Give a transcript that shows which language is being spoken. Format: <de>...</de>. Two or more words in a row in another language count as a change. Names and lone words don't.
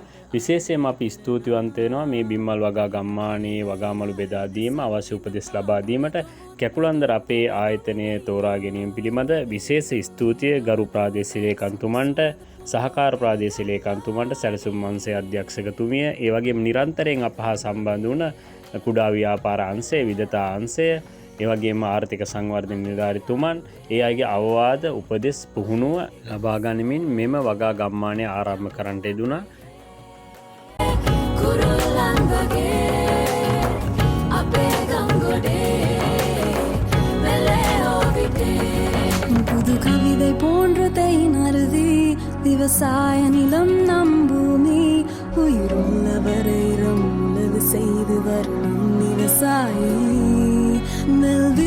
<si>විශේෂයෙන්ම අපි ස්තුතිවන්ත වෙනවා මේ බිම්මල් වගා ගම්මානයේ වගාමළු බෙදා දීම අවශ්‍ය උපදෙස් ලබා දීමට කැකුළන්දර අපේ ආයතනය තෝරා ගැනීම පිළිබඳ විශේෂ ස්තුතිය ගරු ප්‍රාදේශීය ලේකම්තුමන්ට සහකාර ප්‍රාදේශීය ලේකම්තුමන්ට සැලසුම් අංශයේ අධ්‍යක්ෂකතුමිය ඒ වගේම නිරන්තරයෙන් අප හා සම්බන්ධ වුණ කුඩා ව්‍යාපාර අංශය විදතා අංශය ඒ වගේම ආර්ථික සංවර්ධන නිලධාරීතුමන් ඒ අයගේ අවවාද උපදෙස් පුහුණුව ලබා ගනිමින් මෙම වගා ගම්මානය ආරම්භ කරන්නට යෙදුණා.</si> <ta>புது கவிதை போன்றதை நறுதி விவசாய நிலம் நம் பூமி உயிருள்ளவரை உழவு செய்து வரும் விவசாயி</ta>